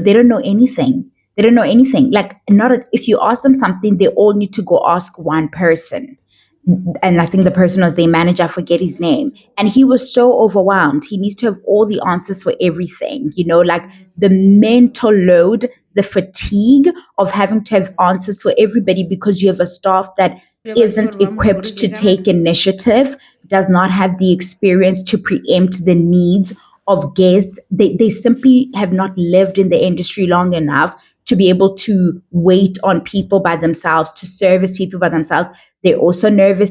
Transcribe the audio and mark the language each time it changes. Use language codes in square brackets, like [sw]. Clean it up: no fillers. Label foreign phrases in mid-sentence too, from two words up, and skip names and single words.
[en] They don't know anything. They don't know anything. Like, not if you ask them something, they all need to go ask one person. And I think the person was their manager. I forget his name. And he was so overwhelmed. He needs to have all the answers for everything. Like the mental load, the fatigue of having to have answers for everybody because you have a staff that [tn] Le batho [en] isn't [tn] gore ba mo [en] equipped to gore take initiative, does not have the experience to preempt the needs of guests. They simply have not lived in the industry long enough to be able to wait on people by themselves, to service people by themselves. They're also nervous.